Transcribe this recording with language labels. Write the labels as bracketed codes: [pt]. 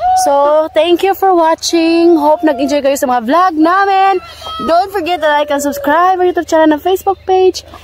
[en] So, thank you for watching. [tl] Hope nag-enjoy kayo sa mga vlog namin. [en] Don't forget to like and subscribe our YouTube channel and Facebook page.